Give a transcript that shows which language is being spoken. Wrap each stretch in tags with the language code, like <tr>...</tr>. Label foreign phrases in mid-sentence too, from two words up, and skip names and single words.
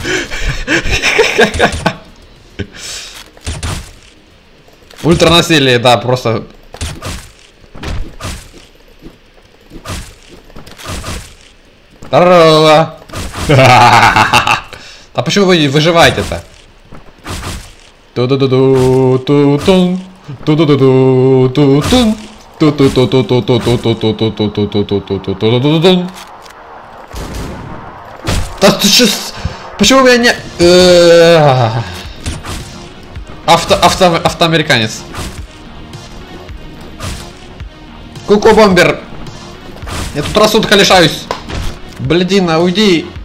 <ru>Ультранасилие, да, просто... Здорово! А почему вы выживаете-то? Ту-ду-ду-ду-ту-тун. Ту-ду-ду-ду-ту-тун. Ту-ту-ту-ту-ту-ту-ту-ту-ту-ту-ту-ту-ту-ту-ту-ту. Да ты сейчас... Почему у меня не... Автоамериканец. Ку-ку-бомбер. Я тут рассудка лишаюсь. Блядина, уйди.</ru>